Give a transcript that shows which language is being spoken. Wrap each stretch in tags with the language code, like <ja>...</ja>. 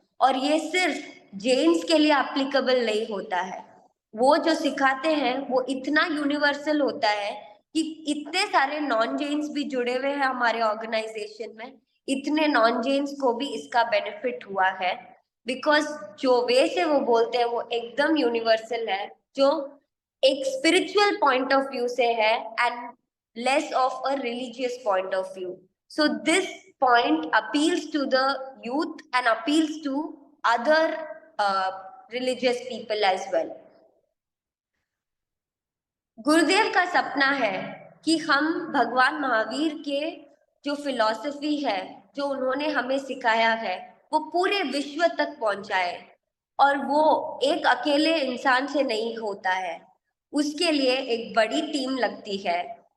<hi>और ये सिर्फ जेन्स के लिए एप्लीकेबल नहीं होता है, वो जो सिखाते हैं वो इतना यूनिवर्सल होता है कि इतने सारे नॉन जेन्स भी जुड़े हुए हैं हमारे ऑर्गेनाइजेशन में, इतने नॉन जेन्स को भी इसका बेनिफिट हुआ है, बिकॉज जो वे से वो बोलते हैं वो एकदम यूनिवर्सल है, जो एक स्पिरिचुअल पॉइंट ऑफ व्यू से है</hi> <en>And less of a religious point of view. So this point appeals to the youth and appeals to other religious people as well.</en> <hi>गुरुदेव का सपना है कि हम भगवान महावीर के जो फिलॉसफी है, जो उन्होंने हमें सिखाया है, वो पूरे विश्व तक पहुंचाए। और वो एक अकेले इंसान से नहीं होता है, उसके लिए एक बड़ी टीम लगती है।</hi>